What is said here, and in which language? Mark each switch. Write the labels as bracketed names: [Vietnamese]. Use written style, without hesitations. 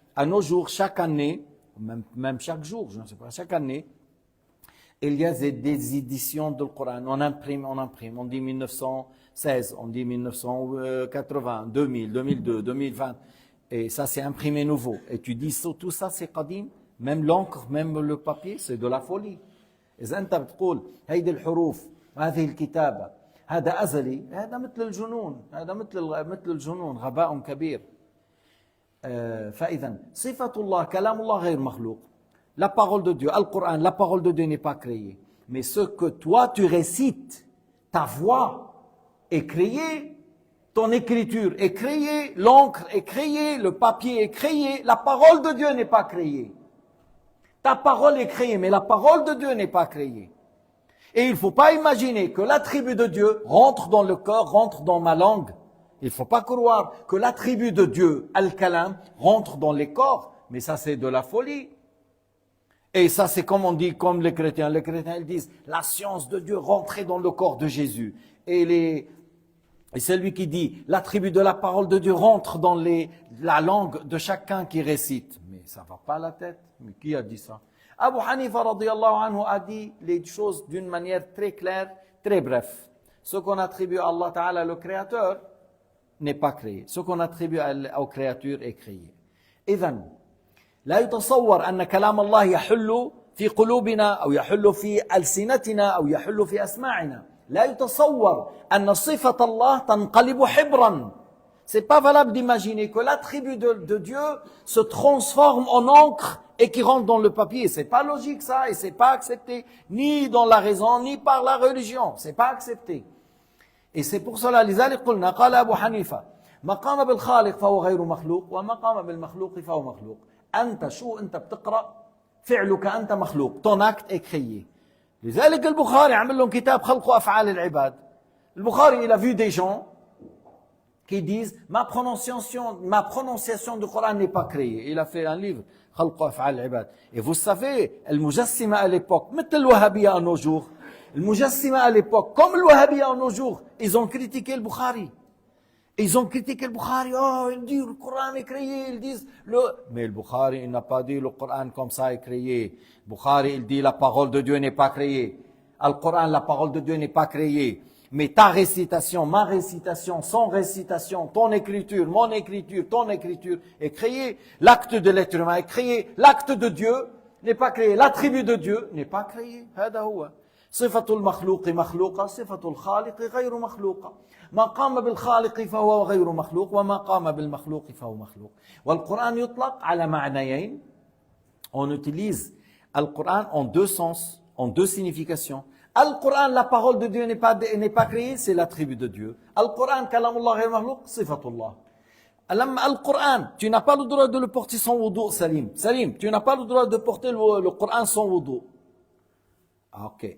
[French] À nos jours, chaque année, même chaque jour, je ne sais pas, chaque année, il y a des éditions du Coran. On imprime. On dit 1916, on dit 1980, 2000, 2002, 2020. Et ça, c'est imprimé nouveau. Et tu dis, tout ça, c'est qadim. Même l'encre, même le papier, c'est de la folie. [Arabic] إذا أنت بتقول هيدي الحروف وهذه الكتابة هذا أزلي هذا مثل الجنون هذا مثل الجنون غباء كبير. فإذا صفة الله كلام الله غير مخلوق. [French] La parole de Dieu, le Coran, la parole de Dieu n'est pas créée. Mais ce que toi tu récites, ta voix est créée, ton écriture est créée, l'encre est créée, le papier est créé, la parole de Dieu n'est pas créée. Ta parole est créée, mais la parole de Dieu n'est pas créée. Et il ne faut pas imaginer que l'attribut de Dieu rentre dans le corps, rentre dans ma langue. Il ne faut pas croire que l'attribut de Dieu, Al-Kalam, rentre dans les corps. Mais ça, c'est de la folie. Et ça, c'est comme on dit, comme les chrétiens. Les chrétiens, ils disent, la science de Dieu rentrait dans le corps de Jésus. Et c'est lui qui dit, l'attribut de la parole de Dieu rentre dans la langue de chacun qui récite. Mais ça ne va pas à la tête. Mais qui a dit ça? Abu Hanifa radiyallahu anhu a dit les choses d'une manière très claire, très bref. Ce qu'on attribue à Allah Ta'ala, le Créateur, n'est pas créé. Ce qu'on attribue aux créatures est créé. [Arabic] إذن لا يتصور أن كلام الله يحل في قلوبنا أو يحل في ألسنتنا أو يحل في أسماعنا. لا يتصور أن صفة الله تنقلب حبرا. [French] C'est pas valable d'imaginer que l'attribut de Dieu se transforme en encre et qui rentre dans le papier. C'est pas logique ça et c'est pas accepté ni dans la raison ni par la religion. C'est pas accepté. Et c'est pour cela [Arabic] لذلك قلنا قال أبو حنيفة ما قام بالخالق فهو غير مخلوق وما قام بالمخلوق فهو مخلوق. أنت شو أنت بتقرأ فعلك أنت مخلوق. [French] Ton acte est créé. [Arabic] لذلك البخاري عمل لهم كتاب خلق أفعال العباد. [French] البخاري il a vu des gens qui disent ma prononciation du Coran n'est pas créée. Il a fait un livre خلق أفعال العباد. Et vous savez, المجسمة à l'époque, [Arabic] مثل الوهابية [French] à nos jours, المجسمة à l'époque, comme le wahhabiyya à nos jours, ils ont critiqué le Bukhari. Ils ont critiqué le Bukhari. Oh, ils disent le Coran est créé. Ils disent mais le Bukhari, il n'a pas dit le Coran comme ça est créé. Le Bukhari, il dit la parole de Dieu n'est pas créée. Le Coran, la parole de Dieu n'est pas créée. Mais ta récitation, ma récitation, son récitation, ton écriture, mon écriture, ton écriture est créée. L'acte de l'être humain est créé. L'acte de Dieu n'est pas créé. L'attribut de Dieu n'est pas créé. [Arabic] هذا هو. صفة المخلوق مخلوقة صفة الخالق غير مخلوقة ما قام بالخالق فهو غير مخلوق وما قام بالمخلوق فهو مخلوق والقرآن يطلق على معنيين. [French] On utilise le Coran en deux sens, en deux significations. Le Coran, la parole de Dieu n'est pas créée, c'est l'attribut de Dieu. Le Coran, kalamullah [Arabic] غير مخلوق [French] صفتullah. Le Coran, tu n'as pas le droit de le porter sans wudu, Salim. Salim, tu n'as pas le droit de porter le Coran sans wudu. Okay.